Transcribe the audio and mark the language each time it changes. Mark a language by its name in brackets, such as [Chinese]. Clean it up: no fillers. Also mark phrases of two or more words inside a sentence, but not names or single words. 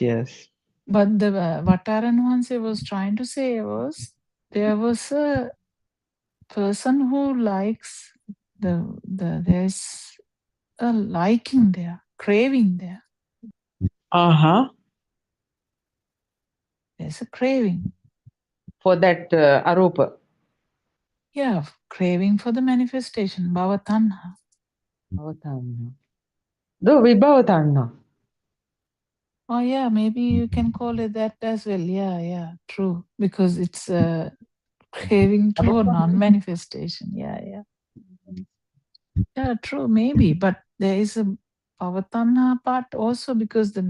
[English] But the what Aranhanse was trying to say was, there was a person who likes there's a liking there, craving there. There's a craving for that arupa. Yeah, craving for the manifestation, [Pali] bhava tanha. [English] Bhavatanha. Do vibhavatanha. Oh yeah, maybe you can call it that as well. Yeah, true. Because it's craving for non-manifestation. Yeah, true, maybe. But there is a bhavatanha part also, because